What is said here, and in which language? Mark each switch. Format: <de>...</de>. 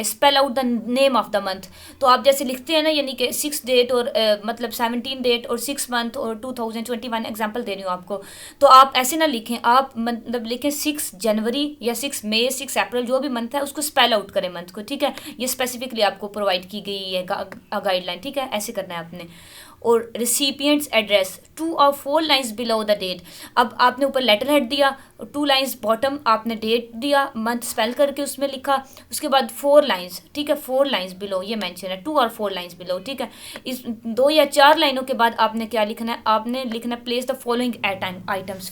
<en>spell out the name of the month,</en> <ur>تو آپ جیسے لکھتے ہیں نا, یعنی کہ 6 ڈیٹ اور مطلب 17 ڈیٹ اور 6 month اور 2021 ایگزامپل دے رہی ہوں آپ کو, تو آپ ایسے نہ لکھیں, آپ مطلب لکھیں 6 جنوری یا 6 مئی 6 اپریل جو بھی منتھ ہے اس کو اسپیل آؤٹ کریں منتھ کو, ٹھیک ہے. یہ اسپیسیفکلی آپ کو پرووائڈ کی گئی ہے گائیڈ لائن, ٹھیک ہے, ایسے کرنا ہے آپ نے.</ur> <en>اور recipient's address 2 or 4 lines below the date.</en> <ur>اب آپ نے اوپر لیٹر ہیڈ دیا, 2 lines باٹم آپ نے ڈیٹ دیا, منتھ اسپیل کر کے اس میں لکھا, اس کے بعد 4 lines, ٹھیک ہے,</ur> <en>4 lines below</en> <ur>یہ مینشن ہے,</ur> <en>2 or 4 lines below,</en> <ur>ٹھیک ہے. اس 2 یا 4 لائنوں کے بعد آپ نے کیا لکھنا ہے, آپ نے لکھنا ہے</ur> <en>Place the following items.</en>